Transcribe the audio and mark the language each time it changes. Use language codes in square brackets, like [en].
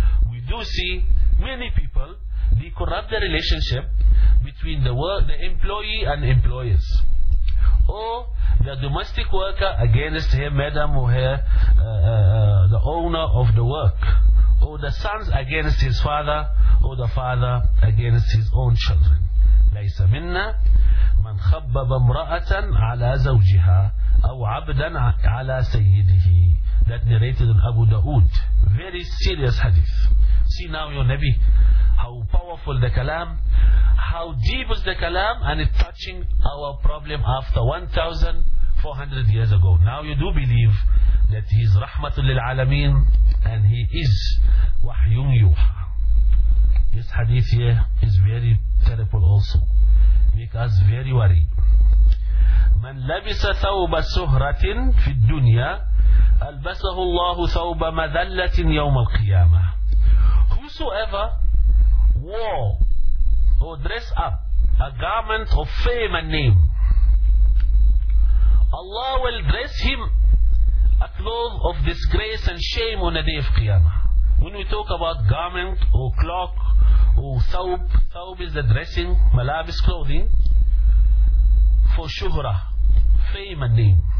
[en] We do see many people, they corrupt the relationship between the employee and employers. Or the domestic worker against her madam or her, the owner of the work. Or the sons against his father, or the father against his own children. [ar] ليس منا من خبب امرأة على زوجها أو عبدا على سيده. [en] That narrated in Abu Dawood. Very serious hadith. See now your Nabi, how powerful the kalam, how deep is the kalam, and it's touching our problem after 1,400 years ago. Now you do believe that he is rahmatul lil alameen and he is wahyun yuha. This hadith here is very terrible also. Make us very worried. [ar] من لبس ثوب سهرة في الدنيا ألبسه الله ثوب مذلة يوم القيامة. [en] Whosoever wore or dressed up a garment of fame and name, Allah will dress him a cloth of disgrace and shame on the day of Qiyamah. When we talk about garment or cloak or thawb, thawb is the dressing, malabis, clothing for shuhrah, fame and name.